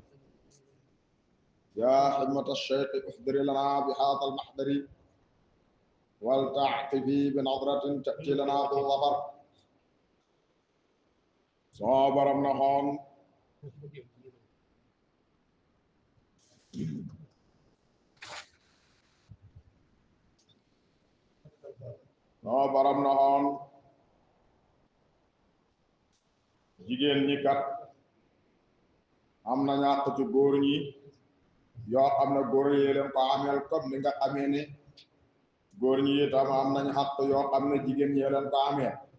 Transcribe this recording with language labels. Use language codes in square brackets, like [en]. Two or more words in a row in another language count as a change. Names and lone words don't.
[ar] يا حمة الشيخ احضر لنا بهذا المحضر ولتعطفي بنظرة تأتي لنا بالظفر. [wo] صابر بن خان صابر بن خان jigéen ñi kat am na ñàkk ci góor ñi yoo xam ne góor yi leen ko ameel comme ni nga xamee ne góor ñi itam am nañ xàq yoo xam ne jigéen ñi leen ko ameel